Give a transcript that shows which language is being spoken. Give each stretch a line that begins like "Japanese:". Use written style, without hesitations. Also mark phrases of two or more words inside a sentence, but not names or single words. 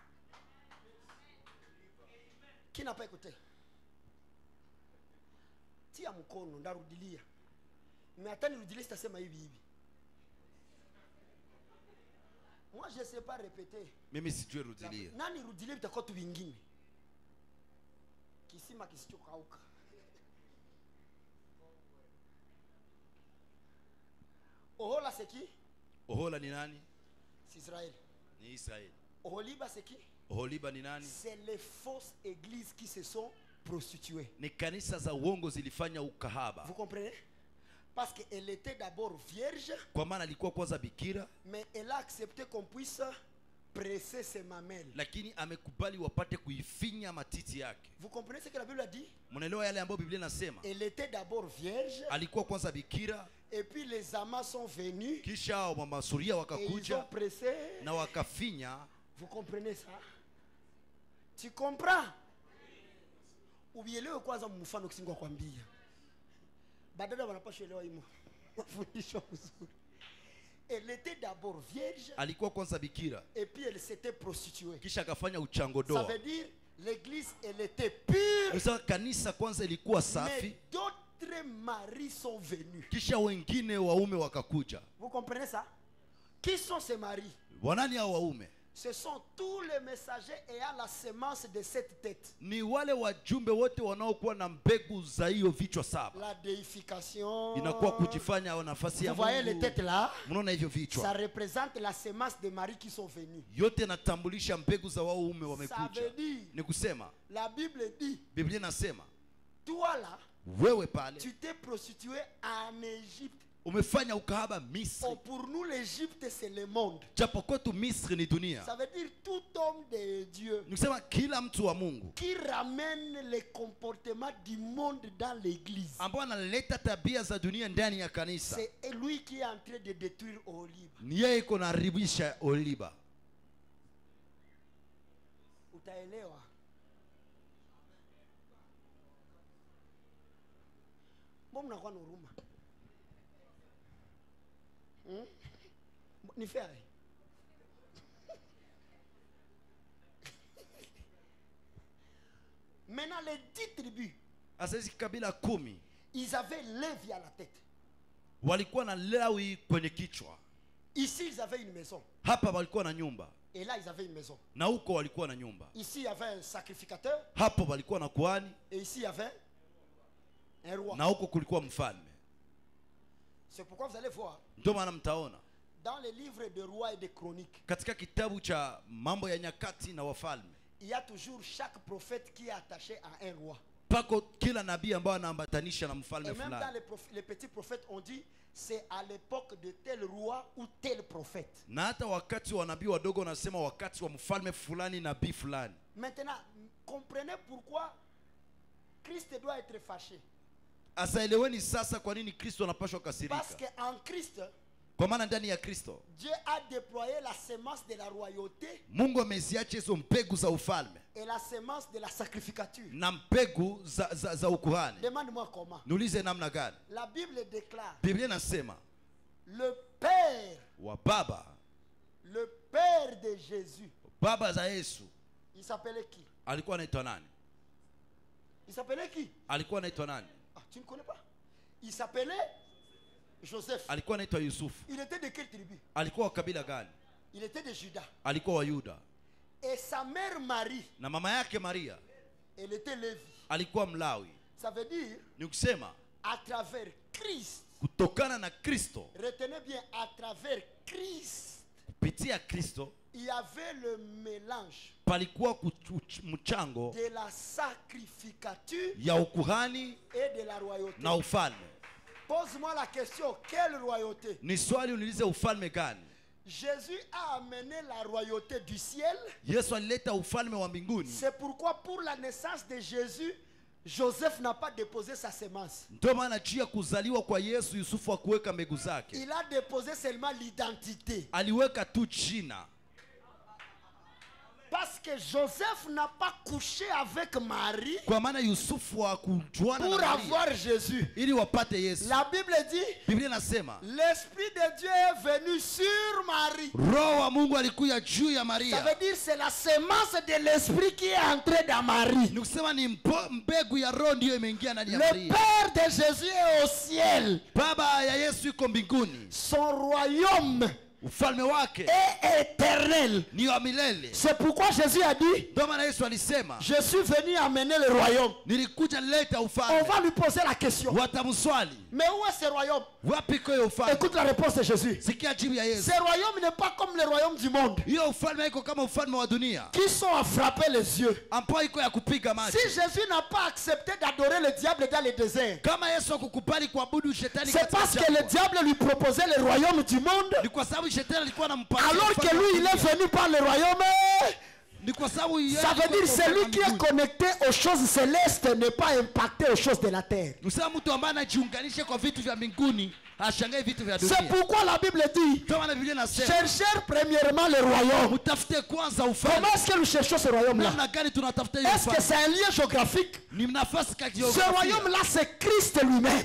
French: Qui n'a pas écouté?
Swahili: Tia mkono ndarudilia. Mais hata nirudilie sitasema hivi hivi.
French: Moi je sais pas répéter.
Swahili: Mimi sijui rudilia. Nani rudilie vitakuwa tu vingine. Kisima kisichokauka.
French: Ohola c'est qui?
Swahili: Ohola ni nani?
French: C'est Israël.
Swahili: Ni Israeli.
French: Oholiba c'est qui?
Swahili: Oholiba ni nani?
French: C'est les fausses églises qui se sont prostituées.
Swahili: Ni kanisa za uongo zilifanya ukahaba.
French: Vous comprenez? Parce qu'elle était d'abord vierge,
Swahili: Kwa maana alikuwa kwanza bikira,
French: mais elle a accepté qu'on puisse presser ses mamelles.
Swahili: lakini amekubali wapate kuifinya matiti yake.
French: Vous comprenez ce que la Bible a dit?
Swahili: Mnaelewa yale ambayo Biblia inasema?
French: Elle était d'abord vierge,
Swahili: Alikuwa kwanza bikira,
French: et puis les amants sont venus,
Swahili: kisha hao mama suria
French: et ils ont
Swahili: wakakuja
French: pressé.
Swahili: na wakafinya.
French: Vous comprenez ça? Tu comprends?
Swahili: Ubielewe kwanza mfano kisingo kwambia. Badala wanapaswa elewa himo. Mafundisho mzuri.
French: Elle était d'abord vierge,
Swahili: Alikuwa kwanza bikira,
French: et puis elle s'était prostituée.
Swahili: kisha akafanya uchango
French: Ça
Swahili: doa.
French: veut dire l'église elle était pure,
Swahili: Sasa kanisa kwanza ilikuwa
French: mais
Swahili: safi,
French: d'autres maris sont venus.
Swahili: kisha wengine waume wakakuja.
French: Vous comprenez ça? Qui sont ces maris?
Swahili: Wanani hao waume?
French: Ce sont tous les messagers ayant la semence de cette tête.
Swahili: Ni wale wajumbe wote wanaokuwa na mbegu za hiyo vichwa saba.
French: La déification.
Swahili: Inakuwa kujifanya au nafasi ya
French: Vous voyez les
Swahili: Mungu.
French: têtes là?
Swahili: Mnaona hivyo
French: Ça
Swahili: vichwa?
French: représente la semence des maris qui sont venus.
Swahili: Yote natambulisha mbegu za waume
French: Ça
Swahili: wamekuja.
French: veut dire,
Swahili: Ni kusema,
French: la Bible dit,
Swahili: Biblia inasema,
French: toi là,
Swahili: wewe pale
French: tu t'es prostitué en Égypte.
Swahili: umefanya ukahaba
French: Oh,
Swahili: Misri.
French: pour nous, l'Égypte, c'est le monde.
Swahili: Japo kwetu Misri ni dunia.
French: Ça veut dire tout homme de Dieu
Swahili: Ni kusema kila mtu wa Mungu
French: qui ramène les comportements du monde dans l'église.
Swahili: ambao analeta tabia za dunia ndani ya kanisa,
French: C'est lui qui est en train de détruire Olive.
Swahili: ni yeye iko na haribisha Oliba. Utaelewa? Mbona mnakuwa na huruma? Ni fair.
French: Maintenant, les 10 tribus,
Swahili: Sasa hizi kabila 10
French: ils avaient Lévi à la tête.
Swahili: walikuwa na Lawi kwenye kichwa.
French: Ici, ils avaient une maison.
Swahili: Hapa walikuwa na nyumba,
French: Et là, ils avaient une maison.
Swahili: na huko walikuwa na nyumba.
French: Ici, il y avait un sacrificateur.
Swahili: Hapo walikuwa na kuhani,
French: Et ici, il y avait un roi.
Swahili: na huko kulikuwa mfalme.
French: C'est pourquoi vous allez voir,
Swahili: Ndio maana mtaona
French: dans les livres de rois et de chroniques,
Swahili: katika kitabu cha mambo ya nyakati na wafalme,
French: il y a toujours chaque prophète qui est attaché à un roi.
Swahili: pako kila nabii ambao anaambatanisha na
French: Et
Swahili: mfalme
French: même dans
Swahili: fulani.
French: les petits prophètes, on dit c'est à l'époque de tel roi ou tel prophète.
Swahili: Na hata wakati wa nabii wadogo wanasema wakati wa mfalme fulani, nabii fulani.
French: Maintenant, comprenez pourquoi Christ doit être fâché.
Swahili: Asa eleweni sasa kwa nini Kristo anapaswa kasirika.
French: Parce qu'en Christ,
Swahili: Kwa maana ndani ya Kristo
French: Dieu a déployé la semence de la royauté
Swahili: Mungu ameziacha hizo mbegu za ufalme
French: et la semence de la sacrificature.
Swahili: na mbegu za ukuhani.
French: Demande-moi comment.
Swahili: Niulize namna gani?
French: La Bible déclare
Swahili: Biblia inasema
French: le Père,
Swahili: wa baba
French: le Père de Jésus,
Swahili: baba za Yesu
French: il s'appelait qui?
Swahili: alikuwa anaitwa nani?
French: Il s'appelait qui?
Swahili: Alikuwa anaitwa nani?
French: Ah, tu ne connais pas? Il s'appelait Joseph.
Swahili: Alikuwa anaitwa Yusufu.
French: Il était de quelle tribu?
Swahili: Alikuwa wa kabila gani?
French: Il était de Juda.
Swahili: Alikuwa wa Yuda.
French: Et sa mère Marie,
Swahili: Na mama yake Maria
French: elle était Lévi.
Swahili: alikuwa Mlawi.
French: Ça veut dire,
Swahili: Ni kusema
French: à travers Christ,
Swahili: kutokana na Kristo,
French: retenez bien, à travers Christ,
Swahili: kupitia Kristo
French: il y avait le mélange
Swahili: palikuwa mchango
French: de la sacrificature
Swahili: ya ukuhani
French: et de la royauté.
Swahili: na ufalme.
French: Pose-moi la question, quelle royauté?
Swahili: Ni swali uniulize, ufalme gani?
French: Jésus a amené la royauté du ciel.
Swahili: Yesu alileta ufalme wa mbinguni.
French: C'est pourquoi pour la naissance de Jésus, Joseph n'a pas déposé sa semence.
Swahili: Ndio maana juu ya kuzaliwa kwa Yesu, Yusufu hakuweka mbegu zake.
French: Il a déposé seulement l'identité.
Swahili: Aliweka tu jina.
French: Parce que Joseph n'a pas couché avec Marie
Swahili: Kwa maana Yusufu hakujuana
French: pour
Swahili: na
French: avoir
Swahili: Maria
French: Jésus.
Swahili: ili wapate Yesu.
French: La Bible dit,
Swahili: Biblia inasema
French: l'Esprit de Dieu est venu sur Marie.
Swahili: Roho wa Mungu alikuja juu ya
French: Ça
Swahili: Maria.
French: veut dire c'est la semence de l'Esprit qui est entrée dans Marie.
Swahili: Ni kusema ni mbegu ya Roho ndiyo imeingia ndani ya
French: Le
Swahili: Maria.
French: Père de Jésus est au ciel.
Swahili: Baba ya Yesu yuko mbinguni.
French: Son royaume
Swahili: Ufalme wake
French: est éternel.
Swahili: ni wa milele.
French: C'est pourquoi Jésus a dit,
Swahili: Ndio maana Yesu alisema
French: je suis venu amener le royaume.
Swahili: nilikuja leta
French: On
Swahili: ufalme.
French: va lui poser la question.
Swahili: Watamswali,
French: Mais où est ce royaume?
Swahili: wapi kwa hiyo ufalme?
French: Écoute la réponse de Jésus.
Swahili: Sikia jibu ya Yesu.
French: Ce royaume n'est pas comme le royaume du monde,
Swahili: Hiyo ufalme iko kama ufalme wa dunia
French: qui sont à frapper les yeux.
Swahili: ambao iko ya kupiga macho.
French: Si Jésus n'a pas accepté d'adorer le diable dans le désert,
Swahili: Kama Yesu hakukubali kuabudu shetani
French: c'est
Swahili: katika
French: parce que le
Swahili: jangwa,
French: diable lui proposait le royaume du monde,
Swahili: ni kwa sababu shetani alikuwa anampatia
French: alors que
Swahili: ufalme wa
French: lui il est
Swahili: dunia.
French: venu par le royaume.
Swahili: Ni kwa sababu yeye
French: Ça veut
Swahili: alikuwa
French: dire
Swahili: kwa
French: celui
Swahili: ufalme
French: qui
Swahili: wa
French: est
Swahili: mbinguni.
French: connecté aux choses célestes n'est pas impacté aux choses de la terre.
Swahili: Usema mtu ambaye anajiunganisha kwa vitu vya mbinguni ashangae vitu vya
French: C'est
Swahili: dunia.
French: pourquoi la Bible dit,
Swahili: Kama na Biblia inasema
French: cherchez premièrement le royaume.
Swahili: mtafute kwanza ufalme.
French: Comment est-ce que nous cherchons ce royaume-là?
Swahili: Namna gani tunatafuta hiyo
French: Est-ce que
Swahili: ufalme?
French: c'est un lieu géographique?
Swahili: Ni nafasi
French: Ce
Swahili: kijiografia.
French: royaume-là, c'est Christ lui-même.